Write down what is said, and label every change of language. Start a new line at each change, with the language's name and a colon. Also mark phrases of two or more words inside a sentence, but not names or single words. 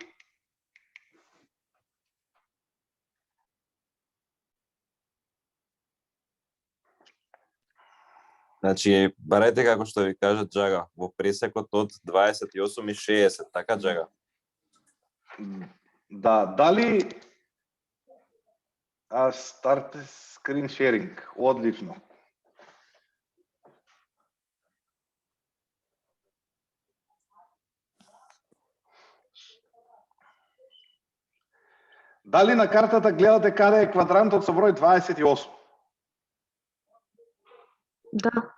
Macedonian: Значи, барајте како што ви кажа Џага, во пресекот од 28 и 60, така Џага? Да, дали
English: Start screen sharing.
Macedonian: Одлично. Дали на картата гледате каде е квадрантот со број 28? Да.